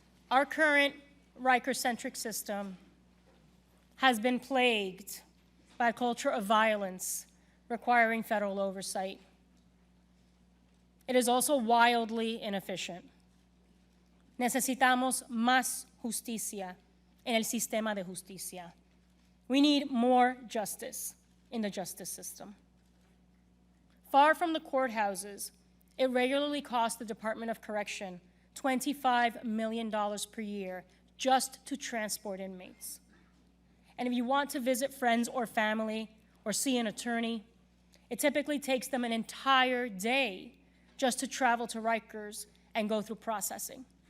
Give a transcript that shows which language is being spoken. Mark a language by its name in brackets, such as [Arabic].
[English] Our current Riker-centric system has been plagued by a culture of violence requiring federal oversight. It is also wildly inefficient. [Spanish] Necesitamos más justicia en el sistema de justicia. [English] We need more justice in the justice system. Far from the courthouses, it regularly costs the Department of Correction $25 million per year just to transport inmates. And if you want to visit friends or family or see an attorney, it typically takes them an entire day just to travel to Rikers and go through processing.